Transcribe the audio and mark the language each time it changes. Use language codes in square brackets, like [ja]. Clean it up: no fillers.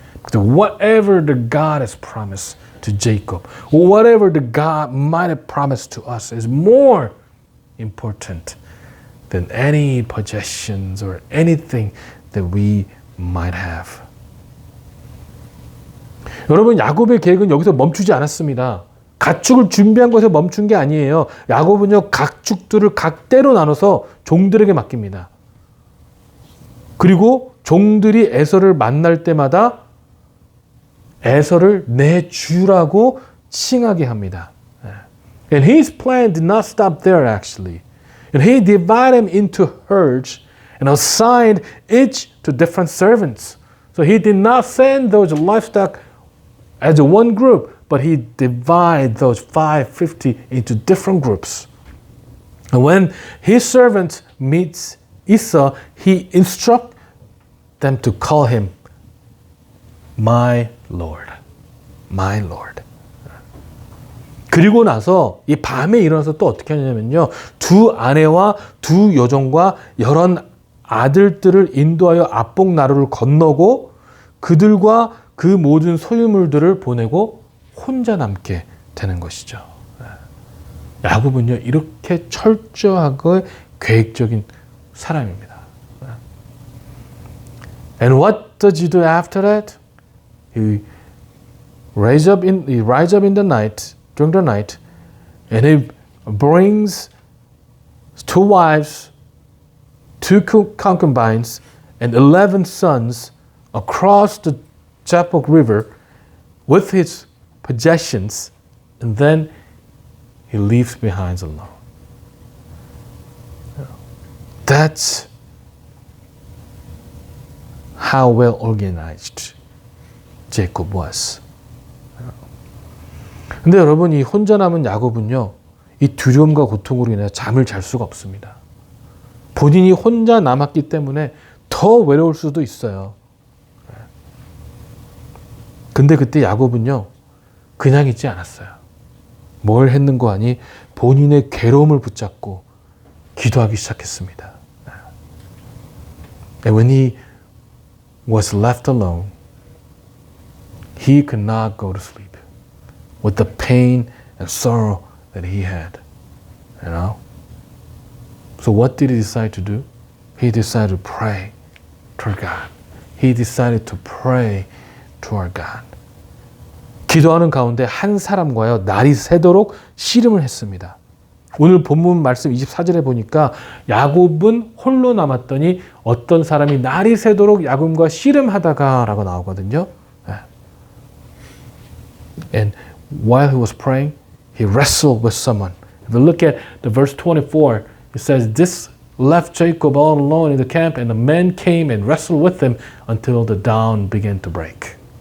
[en] Because whatever the God has promised to Jacob, or whatever the God might have promised to us is more important than any possessions or anything that we might have. [ko] 여러분, 야곱의 계획은 여기서 멈추지 않았습니다. 가축을 준비한 것에 멈춘 게 아니에요. 야곱은요, 가축들을 각대로 나눠서 종들에게 맡깁니다. 그리고 종들이 에서를 만날 때마다 에서를 내 주라고 칭하게 합니다. [en] And his plan did not stop there actually. And he divided them into herds and assigned each to different servants. So he did not send those livestock as one group, but he divided those 550 into different groups. And when his servant meets Esau, he instructs them to call him my Lord. My Lord. [ko] 그리고 나서 이 밤에 일어나서 또 어떻게 하냐면요. 두 아내와 두 여종과 여러 아들들을 인도하여 압복 나루를 건너고 그들과 그 모든 소유물들을 보내고 혼자 남게 되는 것이죠. 야곱은요, 이렇게 철저하고 계획적인 사람입니다. [en] And what does he do after that? He rises up in the night, during the night, and he brings 2 wives, 2 concubines, and 11 sons across the Jabbok River with his possessions, and then he leaves behind alone. That's how well organized Jacob was. [ko] 근데 여러분, 이 혼자 남은 야곱은요, 이 두려움과 고통으로 인해 잠을 잘 수가 없습니다. 본인이 혼자 남았기 때문에 더 외로울 수도 있어요. 근데 그때 야곱은요, 그냥 있지 않았어요. 뭘 했는고 하니 본인의 괴로움을 붙잡고 기도하기 시작했습니다. [en] And when he was left alone, he could not go to sleep with the pain and sorrow that he had. You know? So what did he decide to do? He decided to pray to God. He decided to pray to our God. [ko] 기도하는 가운데 한 사람과요, 날이 새도록 씨름을 했습니다. 오늘 본문 말씀 24절에 보니까 야곱은 홀로 남았더니 어떤 사람이 날이 새도록 야곱과 씨름하다가 라고 나오거든요. [en] And while he was praying, he wrestled with someone. If you look at the verse 24, it says, this left Jacob all alone in the camp, and the men came and wrestled with him until the dawn began to break.